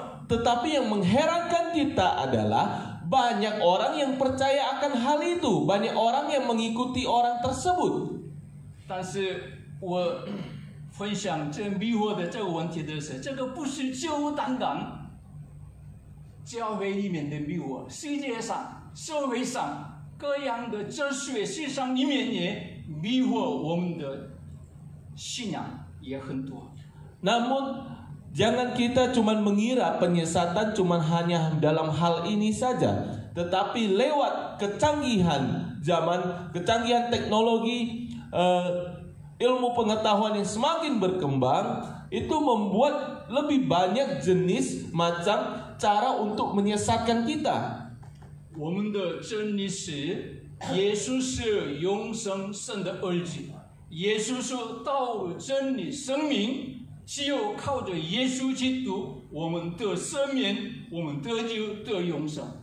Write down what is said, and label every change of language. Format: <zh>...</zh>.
<id>Tetapi yang mengherankan kita adalah banyak orang yang percaya akan hal itu, banyak orang yang mengikuti orang tersebut.</id> <zh>但是我分享这迷惑的这个问题的是，这个不是就单单教会里面的迷惑，世界上、社会上各样的哲学思想里面也迷惑我们的信仰也很多。</zh> <id>Namun jangan kita cuma mengira penyesatan cuma hanya dalam hal ini saja, tetapi lewat kecanggihan zaman, kecanggihan teknologi, ilmu pengetahuan yang semakin berkembang, itu membuat lebih banyak jenis macam cara untuk menyesatkan kita.</id> <zh>我们的真理是，耶稣是永生神的儿子。耶稣说：“道路、真理、生命，只有靠着耶稣基督，我们得赦免，我们得救，得永生。”</zh>